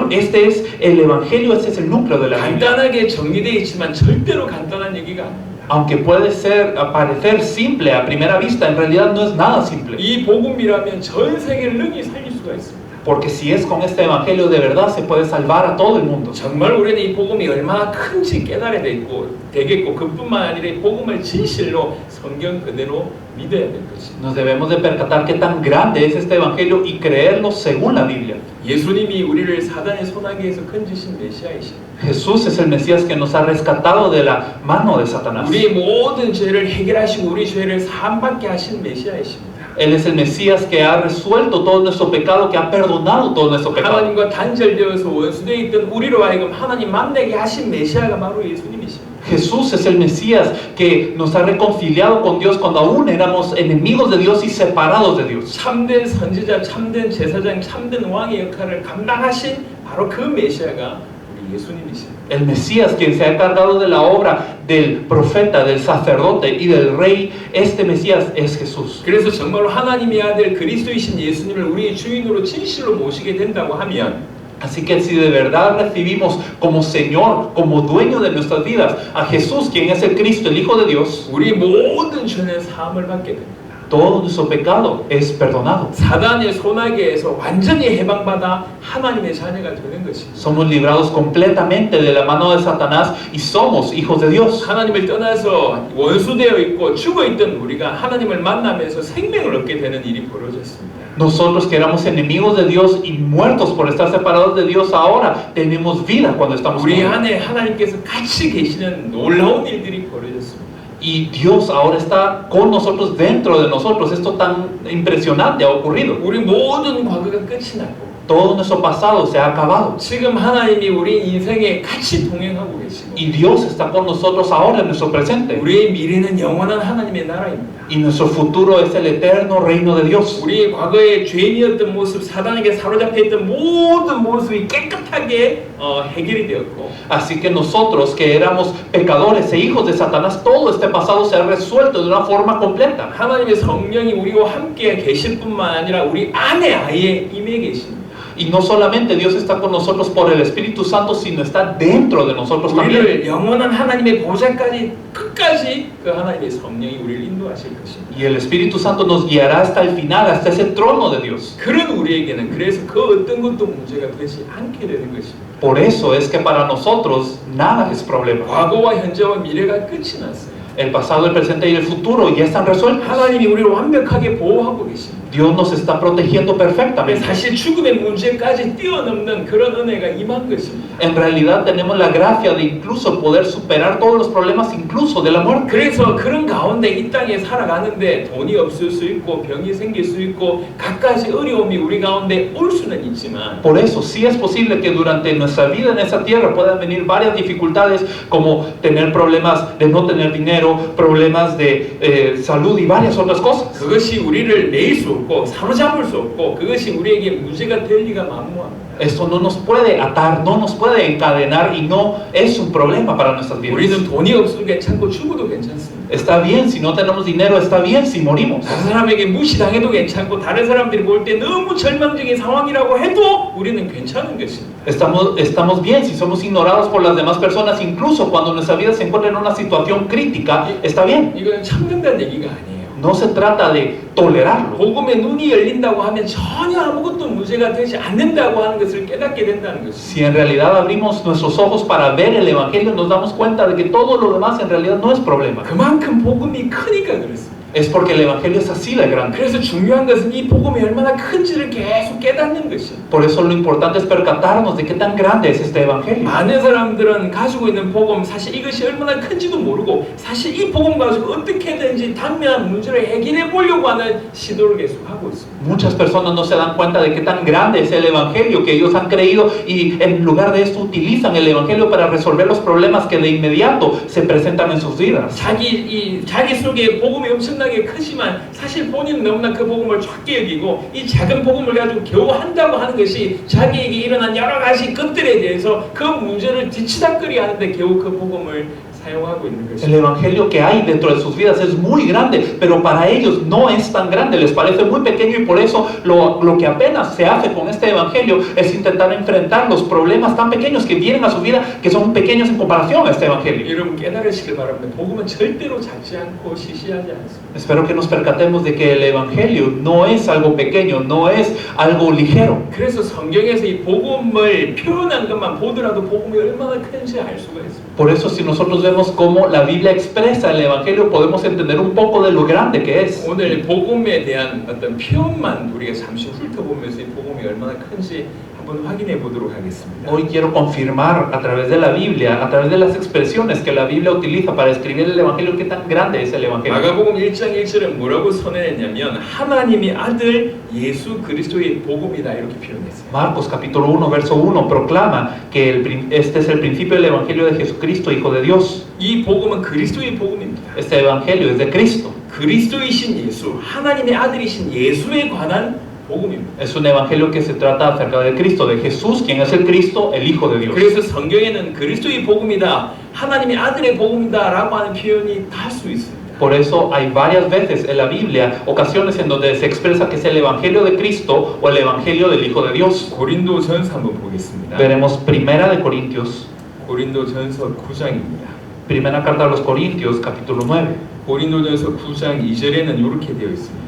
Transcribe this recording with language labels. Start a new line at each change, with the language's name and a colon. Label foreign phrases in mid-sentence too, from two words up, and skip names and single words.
Spanish: Este es el Evangelio, este es el núcleo de la Biblia.
Korean: 간단하게 정리되어 있지만 절대로 간단한 얘기가 아닙니다.
Spanish: Aunque puede parecer simple a primera vista, en realidad no es nada simple.
Korean: 이 복음이라면 전 세계를 능히 살릴 수가 수가 있습니다.
Spanish: Porque si es con este evangelio de verdad se puede salvar a todo el mundo.
Korean: 정말 우리는 이 복음이 얼마나 큰지 깨달아야 되겠고 그뿐만 아니라 이 복음을 진실로 성경 그대로 믿어야 될 것입니다.
Spanish: Nos debemos de percatar qué tan grande es este evangelio y creerlo según la Biblia.
Korean: 예수님이 우리를 사단의 손아귀에서 건지신 메시아이십니다.
Spanish: Jesús es el Mesías que nos ha rescatado de la mano de Satanás.
Korean: 우리의 모든 죄를 해결하시고 우리 죄를 사함받게 하신 메시아이십니다.
Spanish: Él es el Mesías que ha resuelto todo nuestro pecado, que ha perdonado todo nuestro pecado.
Korean: 하나님과 단절되어서 원수되어 있던 우리로 하여금 하나님 만나게 하신 메시아가 바로 예수님이십니다.
Spanish: Jesús es el Mesías que nos ha reconciliado con Dios cuando aún éramos enemigos de Dios y separados de Dios.
Korean: 참된 선지자, 참된 제사장, 참된 왕의 역할을 감당하신 바로 그 메시아가 우리 예수님이십니다.
Spanish: El Mesías quien se ha encargado de la obra del profeta, del sacerdote y del rey, este Mesías es Jesús.
Korean: 그래서 정말로 하나님의 아들 그리스도이신 예수님을 우리의 주인으로 진실로 모시게 된다고 하면
Spanish: Así que si de verdad recibimos como Señor, como dueño de nuestras vidas a Jesús, quien es el Cristo, el Hijo de Dios,
Korean: 우리 모든 죄는 사함을 받게 됩니다.
Spanish: todo nuestro pecado es perdonado.
Korean: 사단의 손아귀에서 완전히 해방받아 하나님의 자녀가 되는 것입니다.
Spanish: Somos librados completamente de la mano de Satanás y somos hijos de Dios.
Korean: 하나님을 떠나서 원수되어 있고 죽어 있던 우리가 하나님을 만나면서 생명을 얻게 되는 일이 벌어졌습니다.
Spanish: Nosotros que éramos enemigos de Dios y muertos por estar separados de Dios, ahora tenemos vida cuando estamos con
Korean: 우리
Spanish: Él.
Korean: 안에 하나님께서 같이 계시는 놀라운 일들이 벌어졌습니다.
Spanish: Y Dios ahora está con nosotros, dentro de nosotros. Esto tan impresionante ha ocurrido.
Korean: 우리 모든 과거가 끝이 나고
Spanish: Todo nuestro pasado se ha acabado.
Korean: 지금 하나님이 우리 인생에 같이 동행하고 계시고
Spanish: Y Dios está con nosotros ahora en nuestro presente.
Korean: 우리의 미래는 영원한 하나님의 나라입니다.
Spanish: Y nuestro futuro es el eterno reino de Dios.
Korean: 우리의 과거의 죄인이었던 모습, 사단에게 사로잡혀 있던 모든 모습이 깨끗하게 해결이 되었고
Spanish: Así que nosotros que éramos pecadores e hijos de Satanás, todo este pasado se ha resuelto de una forma completa.
Korean: 하나님의 성령이 우리와 함께 계실 뿐만 아니라 우리 안에 아예 임해 계십니다.
Spanish: Y no solamente Dios está con nosotros por el Espíritu Santo, sino está dentro de nosotros también.
Korean: 우리를 영원한 하나님의 보좌까지 끝까지 그 하나님의 성령이 우리를 인도하실 것입니다.
Spanish: Y el Espíritu Santo nos guiará hasta el final, hasta ese trono de Dios.
Korean: 그런 우리에게는 그래서 그 어떤 것도 문제가 되지 않게 되는 것입니다.
Spanish: Por eso es que para nosotros nada es problema.
Korean: 과거와 현재와 미래가 끝이 났어요.
Spanish: El pasado, el presente y el futuro ya están resueltos.
Korean: 하나님이 우리를 완벽하게 보호하고 계십니다.
Spanish: Dios nos está protegiendo perfectamente.
Korean: 사실 죽음의 문제까지 뛰어넘는 그런 은혜가 임한 것입니다.
Spanish: En realidad tenemos la gracia de incluso poder superar todos los problemas, incluso de la muerte.
Korean: 그래서 그런 가운데 이 땅에 살아가는데 돈이 없을 수 있고 병이 생길 수 있고 갖가지 어려움이 우리 가운데 올 수는 있지만
Spanish: Por eso sí es posible que durante nuestra vida en esta tierra puedan venir varias dificultades, como tener problemas de no tener dinero, problemas de salud y varias otras cosas.
Korean: 그것이 우리를 매일 수 없고 사로잡을 수 없고 그것이 우리에게 문제가 될 리가 만무합니다.
Spanish: Esto no nos puede atar, no nos puede encadenar y no es un problema para nuestras vidas.
Korean: 우리는 돈이 없어도 괜찮고 죽어도 괜찮습니다.
Spanish: Está bien si no tenemos dinero, está bien si morimos.
Korean: 다른 사람에게 무시당해도 괜찮고 다른 사람들이 볼 때 너무 절망적인 상황이라고 해도 우리는 괜찮은 것입니다.
Spanish: Estamos bien si somos ignorados por las demás personas, incluso cuando nuestra vida se encuentra en una situación crítica, está bien.
Korean: 이거는 참는다는 얘기가 아니에요.
Spanish: No se trata de tolerarlo.
Korean: 복음의 눈이 열린다고 하면 전혀 아무것도 문제가 되지 않는다고 하는 것을 깨닫게 된다는 것입니다.
Spanish: Si en realidad abrimos nuestros ojos para ver el Evangelio, nos damos cuenta de que todo lo demás en realidad no es problema.
Korean: 그만큼 복음이 크니까 그렇습니다.
Spanish: Es porque el Evangelio es así de grande.
Korean: 그래서 중요한 것은 이 복음이 얼마나 큰지를 계속 깨닫는 것입니다.
Spanish: Por eso lo importante es percatarnos de qué tan grande es este Evangelio.
Korean: 많은 사람들은 가지고 있는 복음, 사실 이것이 얼마나 큰지도 모르고 사실 이 복음 가지고 어떻게든지 당면한 문제를 해결해 보려고 하는 시도를 계속하고 있습니다.
Spanish: Muchas personas no se dan cuenta de qué tan grande es el Evangelio que ellos han creído y en lugar de esto utilizan el Evangelio para resolver los problemas que de inmediato se presentan en sus vidas.
Korean: 자기 속에 복음이 엄청나게 크지만 사실 본인은 너무나 그 복음을 작게 여기고 이 작은 복음을 가지고 겨우 한다고 하는 것이 자기에게 일어난 여러 가지 것들에 대해서 그 문제를 뒤치다꺼리 하는데 겨우 그 복음을 사용하고 있는
Spanish: El
Korean: 것입니다.
Spanish: evangelio que hay dentro de sus vidas es muy grande, pero para ellos no es tan grande, les parece muy pequeño y por eso lo que apenas se hace con este evangelio es intentar enfrentar los problemas tan pequeños que vienen a su vida, que son pequeños en comparación a este evangelio.
Korean: 여러분 깨달으시길 바랍니다. 복음은 절대로 작지 않고 시시하지 않습니다.
Spanish: Espero que nos percatemos de que el evangelio no es algo pequeño, no es algo ligero.
Korean: 그래서 성경에서 이 복음을 표현한 것만 보더라도 복음이 얼마나 큰지 알 수가 있습니다.
Spanish: Por eso si nosotros vemos cómo la Biblia expresa el evangelio, podemos entender un poco de lo grande que es.
Korean: 오늘 복음에 대한 어떤 표현만 우리가 잠시 훑어보면서 이 복음이 얼마나 큰지 한번 확인해 보도록 하겠습니다.
Spanish: Hoy quiero confirmar a través de la Biblia, a través de las expresiones que la Biblia utiliza para escribir el evangelio, qué tan grande es el evangelio.
Korean: 마가복음 1장 1절은 뭐라고 선언했냐면 하나님의 아들 예수 그리스도의 복음이다 이렇게 표현했어요.
Spanish: Marcos capítulo 1 verso 1 proclama que este es el principio del evangelio de Jesucristo, Hijo de Dios.
Korean: 이 복음은 그리스도의 복음입니다.
Spanish: Este evangelio es de Cristo.
Korean: 그리스도이신 예수, 하나님의 아들이신 예수에 관한 복음입니다.
Spanish: Es un evangelio que se trata acerca de Cristo, de Jesús, quien es el Cristo, el Hijo de Dios.
Korean: 그래서 성경에는 그리스도의 복음이다, 하나님의 아들의 복음이다라고 하는 표현이 다 수 있습니다.
Spanish: Por eso hay varias veces en la Biblia ocasiones en donde se expresa que es el evangelio de Cristo o el evangelio del Hijo de Dios.
Korean: 고린도전서 한번 보겠습니다.
Spanish: Veremos Primera de Corintios,
Korean: 고린도전서 9장입니다.
Spanish: Primera carta a los Corintios, capítulo 9.
Korean: 고린도전서 9장 2절에는 이렇게 되어 있습니다.